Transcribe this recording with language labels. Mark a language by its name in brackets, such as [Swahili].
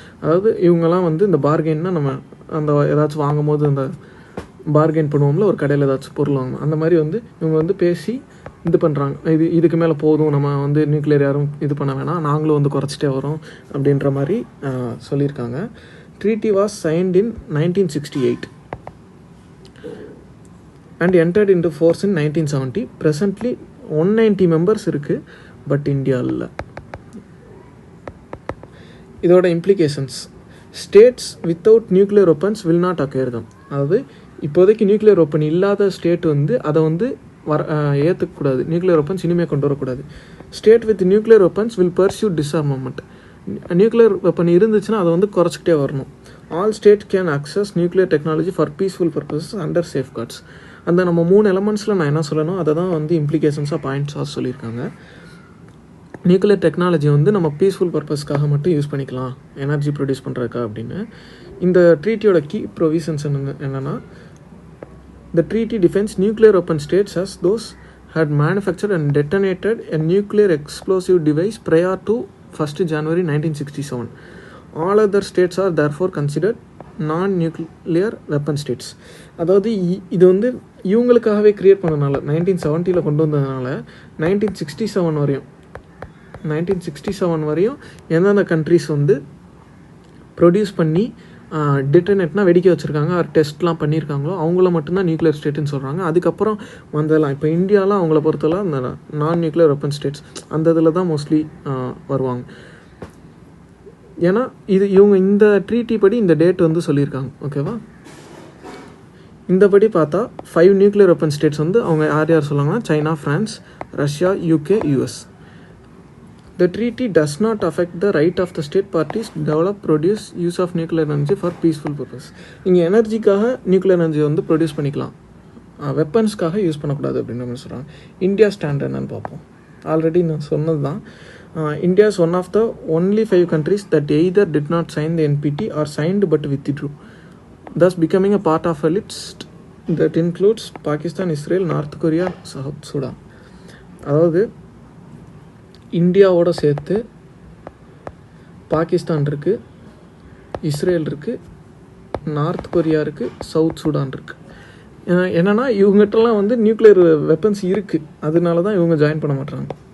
[Tamil] அதாவது இவங்கெல்லாம் வந்து இந்த பார்கெயின்னா நம்ம அந்த ஏதாச்சும் வாங்கும் போது அந்த பார்கெயின் பண்ணுவோம்ல, ஒரு கடையில் ஏதாச்சும் பொருள் வாங்கணும், அந்த மாதிரி வந்து இவங்க வந்து பேசி இது பண்ணுறாங்க. இதுக்கு மேலே போதும், நம்ம வந்து நியூக்ளியர் யாரும் இது பண்ண வேணாம், நாங்களும் வந்து குறைச்சிட்டே வரோம் அப்படின்ற மாதிரி சொல்லியிருக்காங்க. [English] Treaty was signed in 1968 and entered into force in 1970. Presently [Tamil] 190 members இருக்குது, பட் இந்தியா இல்லை. இதோட [English] Implications: states without nuclear weapons will not acquire them. [Tamil] அதாவது இப்போதைக்கு நியூக்ளியர் வெப்பன் இல்லாத ஸ்டேட் வந்து அதை வந்து ஏற்றுக்கக்கூடாது, நியூக்ளியர் வெப்பன்ஸ் இனிமேல் கொண்டு வரக்கூடாது. [English] State with nuclear weapons will pursue disarmament. Nuclear weapon [Tamil] இருந்துச்சுன்னா அதை வந்து குறைச்சிக்கிட்டே வரணும். [English] All state can access nuclear technology for peaceful purposes under safeguards. [Tamil] அந்த நம்ம 3 எலமெண்ட்ஸில் நான் என்ன சொல்லணும் அதை தான் வந்து இம்ப்ளிகேஷன்ஸாக பாயிண்ட்ஸாக சொல்லியிருக்காங்க. நியூக்ளியர் டெக்னாலஜி வந்து நம்ம பீஸ்ஃபுல் பர்பஸ்க்காக மட்டும் யூஸ் பண்ணிக்கலாம், எனர்ஜி ப்ரொடியூஸ் பண்ணுறதுக்கா அப்படின்னு. இந்த ட்ரீட்டியோட கீ ப்ரொவிஷன்ஸ் என்னென்னா, [English] the treaty defines nuclear weapon states as those had manufactured and detonated a nuclear explosive device prior to 1st January 1967. All other states are therefore considered non-nuclear weapon states. [Tamil] அதாவது இது வந்து இவங்களுக்காகவே create பண்ணனால 1970 கொண்டு வந்ததுனால 1967 வரையும் எந்தெந்த countries வந்து produce பண்ணி டிட்டனேட்னா வெடிக்க வச்சுருக்காங்க, டெஸ்ட்லாம் பண்ணியிருக்காங்களோ அவங்கள மட்டும்தான் நியூக்ளியர் ஸ்டேட்டுன்னு சொல்கிறாங்க. அதுக்கப்புறம் வந்ததெல்லாம் இப்போ இந்தியாலாம் அவங்கள பொறுத்தவரை அந்த நான் நியூக்ளியர் வெப்பன் ஸ்டேட்ஸ் அந்த இதில் தான் மோஸ்ட்லி வருவாங்க. ஏன்னா இவங்க இந்த ட்ரீட்டி படி இந்த டேட் வந்து சொல்லியிருக்காங்க. ஓகேவா? இந்த படி பார்த்தா 5 நியூக்ளியர் வெப்பன் ஸ்டேட்ஸ் வந்து அவங்க யார் சொல்லுவாங்கன்னா China, France, Russia, UK, US. [English] The treaty does not affect the right of the state parties to develop, produce, use of nuclear energy for peaceful purpose. [Tamil] நீங்கள் எனர்ஜிக்காக நியூக்ளியர் எனர்ஜி வந்து produce பண்ணிக்கலாம், வெப்பன்ஸ்க்காக use பண்ணக்கூடாது அப்படின்ற மாதிரி சொல்கிறாங்க. இந்தியா ஸ்டாண்ட் என்னன்னு பார்ப்போம். Already நான் சொன்னது தான். [English] India is one of the only 5 countries that either did not sign the NPT or signed but withdrew, thus becoming a part of a list that includes Pakistan, Israel, North Korea, South Sudan. [Tamil] அதாவது இந்தியாவோட சேர்த்து பாகிஸ்தான் இருக்குது, Israel இருக்குது, north Korea இருக்குது, south Sudan இருக்குது. என்னென்னா இவங்ககிட்டலாம் வந்து nuclear weapons இருக்குது, அதனால தான் இவங்க ஜாயின் பண்ண மாட்டாங்க.